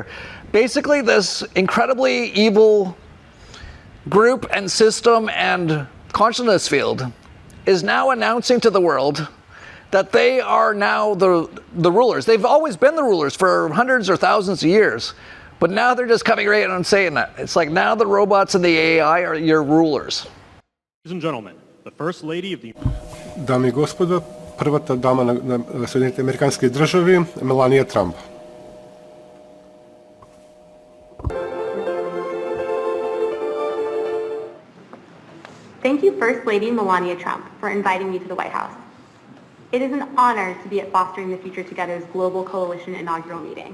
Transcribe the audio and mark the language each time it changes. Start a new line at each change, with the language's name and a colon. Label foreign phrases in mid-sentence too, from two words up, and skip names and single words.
English: Basically, this incredibly evil group and system and consciousness field is now announcing to the world that they are now the rulers. They've always been the rulers for hundreds or thousands of years, but now they're just coming right out and saying that. It's like now the robots and the AI are your rulers. Ladies and gentlemen, the First Lady of the...
Serbian: Dame I gospodo, prva dama na Sjedinjenih Amerikanskih državi, Melania Trump.
English: Thank you, First Lady Melania Trump, for inviting me to the White House. It is an honor to be at Fostering the Future Together's Global Coalition inaugural meeting.